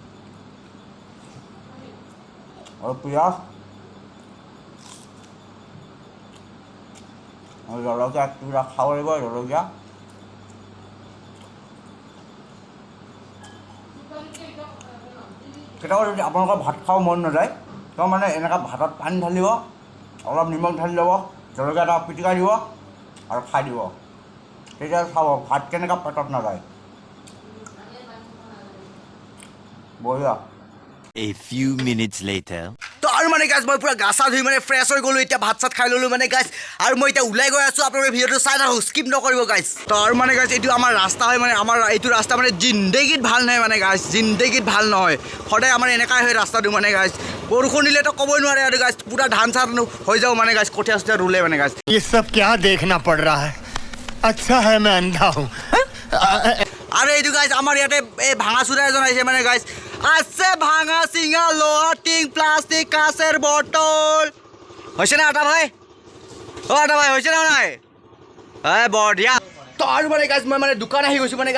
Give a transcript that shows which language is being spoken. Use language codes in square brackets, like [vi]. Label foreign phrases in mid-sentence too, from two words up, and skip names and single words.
[as] আৰু পিঁয়াজ আৰু জলকীয়া কিবা খাব লাগিব জলকীয়া কেতিয়াবা যদি আপোনালোকৰ ভাত খাব মন নাযায় তো মানে এনেকুৱা ভাতত পানী ঢালিব অলপ নিমখ ঢালি ল'ব জলকীয়া এটা পিটিকা দিব আৰু খাই দিব তেতিয়া খাব ভাত কেনেকুৱা পেটত নাযায় বঢ়িয়া [en] A few minutes later. [as] তো আৰু মানে গাইজ মই পুৰা গা চা ধুই মানে ফ্ৰেছ হৈ গ'লোঁ এতিয়া ভাত চাত খাই ল'লোঁ মানে গাইজ আৰু মই এতিয়া ওলাই গৈ আছোঁ আপোনালোকে ভিডিঅ'টো চাই থাকক স্কিপ নকৰিব গাইজ তো আৰু মানে গাইজ এইটো আমাৰ ৰাস্তা হয় মানে আমাৰ এইটো ৰাস্তা মানে জিন্দেগীত ভাল নহয় মানে গাইজ জিন্দেগীত ভাল নহয় সদায় আমাৰ এনেকুৱাই হয় ৰাস্তাটো মানে গাইজ বৰষুণ দিলেতো ক'বই নোৱাৰে আৰু গাইজ পুৰা ধান চান হৈ যাওঁ মানে গাইজ কঠীয়া চঠীয়া ৰুলে মানে গাইজ [hi] ये सब क्या देखना पड़ रहा है अच्छा है मैं अंधा हूँ [as] আৰু এইটো গাইজ আমাৰ ইয়াতে এই ভাঙা চুৰা এজন আহিছে মানে গাইজ আছে ভাঙা চিঙা লোহা টিং প্লাষ্টিক কাঁচেৰ বটল হৈছে না আটা ভাই অ আটা ভাই হৈছে না নাই বঢ়িয়া তো আৰু মানে গাইজ মই মানে দোকান আহি গৈছোঁ মানে